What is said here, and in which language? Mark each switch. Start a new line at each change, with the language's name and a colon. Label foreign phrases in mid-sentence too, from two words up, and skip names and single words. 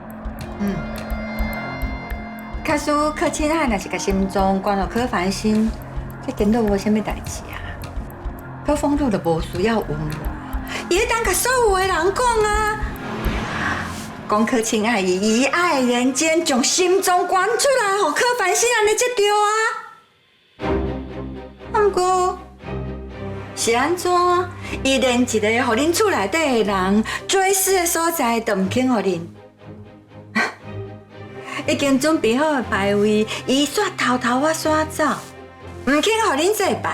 Min Nan Chinese: 假使柯亲爱若是甲心脏关落柯翻新，这真都无啥物代志啊。柯凤露就无需要问我，伊会当甲所有的人讲啊，讲柯亲爱伊遗爱人间，将心脏关出来，互柯翻新安尼才对啊。不过是安怎？伊连一个互恁厝内底的人追思的所在都唔肯互恁。已经准备好的牌位，伊煞偷偷啊耍走，唔肯互恁做拜。